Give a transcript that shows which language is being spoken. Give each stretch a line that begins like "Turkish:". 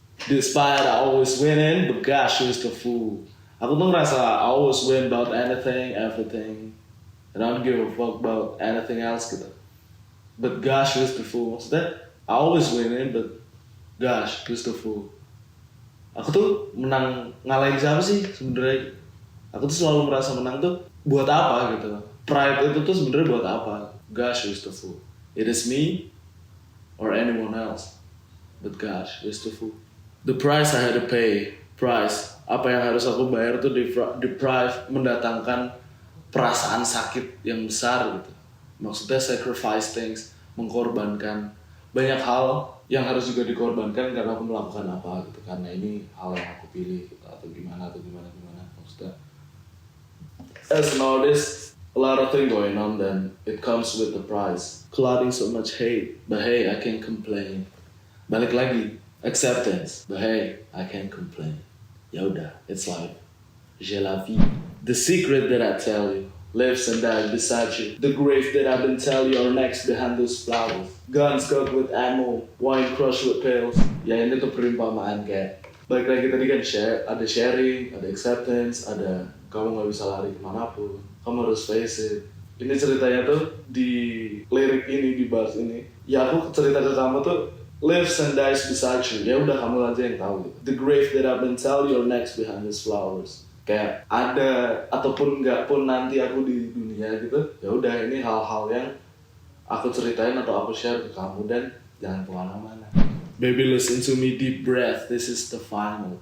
English: Despite I always winning, but gosh, who's the fool?
Indonesian: Aku tuh ngerasa
English: I always win about anything, everything, and I don't give a fuck about anything else gitu. But gosh, who's the fool? Maksudnya I always winning, but gosh, who's the fool?
Indonesian: Aku tuh ngalahin siapa sih sebenarnya? Aku tuh selalu merasa menang tuh buat apa gitu. Pride itu tuh sebenarnya buat apa?
English: Gosh, who's the fool? It is me or anyone else. But gosh, who's the fool? The price I had to pay,
Indonesian: price, apa yang harus aku bayar tuh deprive, mendatangkan perasaan sakit yang besar gitu. Maksudnya sacrifice things, mengorbankan banyak hal yang harus juga dikorbankan karena aku melakukan apa gitu, karena ini hal yang aku pilih gitu, atau gimana maksudnya.
English: As an artist, a lot of things going on, then it comes with the price. Clouding so much hate, but hey, I can't complain.
Indonesian: Balik lagi,
English: acceptance, but hey, I can't complain. Ya udah, it's life. Je la vie. The secret that I tell you lives and dies beside you. The grave that I've been telling you are next behind those flowers. Guns cooked with ammo, wine crushed with pills.
Indonesian: Ya ini tuh perumpamaan kayak. Balik lagi tadi kan ada sharing, ada acceptance, ada kamu nggak bisa lari kemanapun, kamu harus face it. Ini ceritanya tuh di lirik ini, di bars ini. Ya aku cerita ke kamu tuh
English: lives and dies beside you.
Indonesian: Ya udah kamu aja yang tahu gitu.
English: The grave that I've been telling you are next behind these flowers.
Indonesian: Kayak ada ataupun nggak pun nanti aku di dunia gitu, ya udah ini hal-hal yang aku ceritain atau aku share ke kamu, dan jangan kemana-mana.
English: Baby, listen to me, deep breath, this is the final.